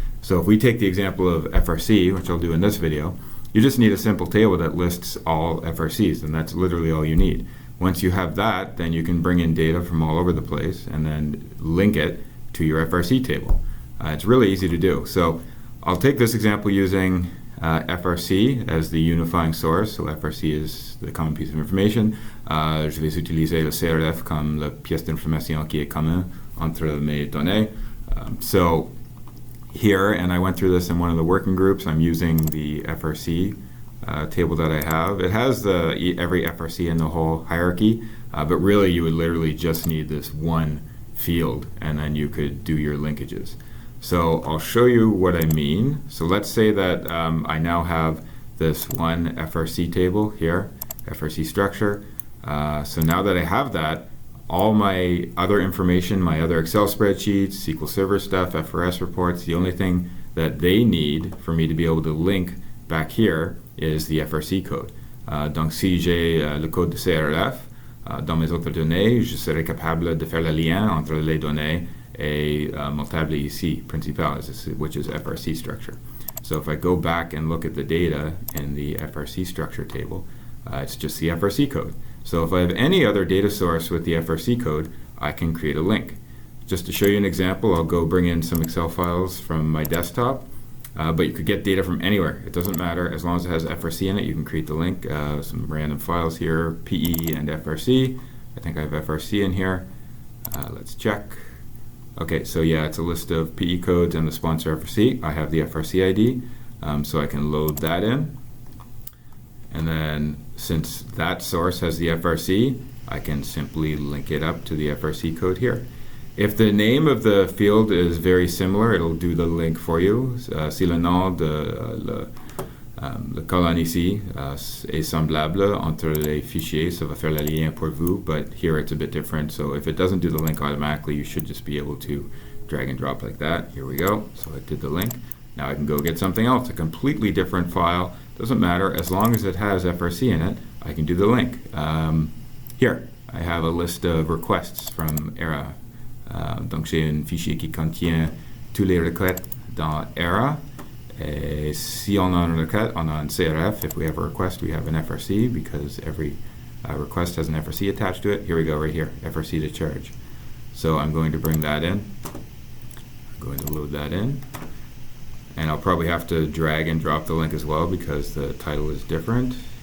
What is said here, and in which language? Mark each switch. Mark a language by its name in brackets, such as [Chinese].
[English] So if we take the example of FRC, which I'll do in this video, you just need a simple table that lists all FRCs, and that's literally all you need. Once you have that, then you can bring in data from all over the place and then link it to your FRC table. It's really easy to do. So I'll take this example using FRC as the unifying source. So FRC is the common piece of information. [French] Je vais utiliser le CRF comme la pièce d'information qui est commune entre mes données. [English] So here, and I went through this in one of the working groups, I'm using the FRC table that I have. It has every FRC in the whole hierarchy, but really you would literally just need this one field and then you could do your linkages. So I'll show you what I mean. So let's say that I now have this one FRC table here, FRC structure. So now that I have that, all my other information, my other Excel spreadsheets, SQL Server stuff, FRS reports, the only thing that they need for me to be able to link back here is the FRC code. [French] Donc si j'ai le code de CRF, dans mes autres données, je serai capable de faire le lien entre les données et mon table ici, principal, [English] which is FRC structure. So if I go back and look at the data in the FRC structure table, it's just the FRC code. So if I have any other data source with the FRC code, I can create a link. Just to show you an example, I'll go bring in some Excel files from my desktop, but you could get data from anywhere. It doesn't matter. As long as it has FRC in it, you can create the link. Some random files here, PE and FRC. I think I have FRC in here. Let's check. Okay, so yeah, it's a list of PE codes and the sponsor FRC. I have the FRC ID, so I can load that in. And then since that source has the FRC, I can simply link it up to the FRC code here. If the name of the field is very similar, it'll do the link for you. [French] Si le nom de le colonne ici est semblable entre les fichiers, ça va faire le lien pour vous, [English] but here it's a bit different. So if it doesn't do the link automatically, you should just be able to drag and drop like that. Here we go. So I did the link. Now I can go get something else, a completely different file. Doesn't matter, as long as it has FRC in it, I can do the link. Here, I have a list of requests from ERA. [French] Donc j'ai un fichier qui contient toutes les requêtes dans ERA. Et si on a une requête, on a un CRF. [English] If we have a request, we have an FRC because every request has an FRC attached to it. Here we go, right here, FRC to charge. So I'm going to bring that in. I'm going to load that in. And I'll probably have to drag and drop the link as well because the title is different.